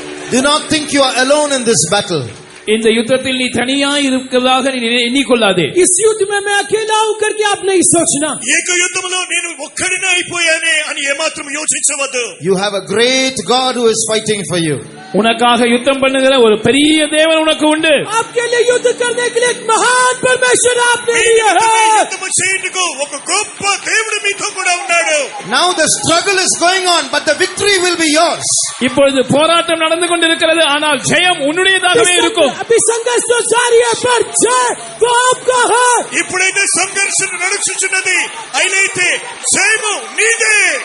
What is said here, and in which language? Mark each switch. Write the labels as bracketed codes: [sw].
[en] Do not think you are alone in this battle. [ta] இந்த யுத்தத்தில் நீ தனியாய் இருக்கிறதாக நீ எண்ணிக்கொள்ளாதே. [hi] इस युद्ध में मैं अकेला हूं करके आप नहीं सोचना. [te] ఏక యుద్ధములో నేను ఒక్కడినే అయిపోయానే అని ఏమాత్రం యోచించవద్దు. [en] You have a great God who is fighting for you. [ta] உனக்காக யுத்தம் பண்ணுகிற ஒரு பெரிய தேவன் உனக்கு உண்டு. [hi] आपके लिए युद्ध करने के लिए एक महान परमेश्वर आपने लिए है. [te] యుద్ధము చేయుటకు ఒక గొప్ప దేవుడు మీతో కూడా ఉన్నాడు. [en] Now the struggle is going on, but the victory will be yours. [ta] இப்பொழுது போராட்டம் நடந்து கொண்டிருக்கிறது, ஆனால் ஜெயம் உன்னுடையதாகவே இருக்கும். [hi] अभी संघर्ष तो जारी है पर जय वो आपका है. [te] ఇప్పుడైతే సంఘర్షణ నడుచుచున్నది, అయినైతే జయము నీదే.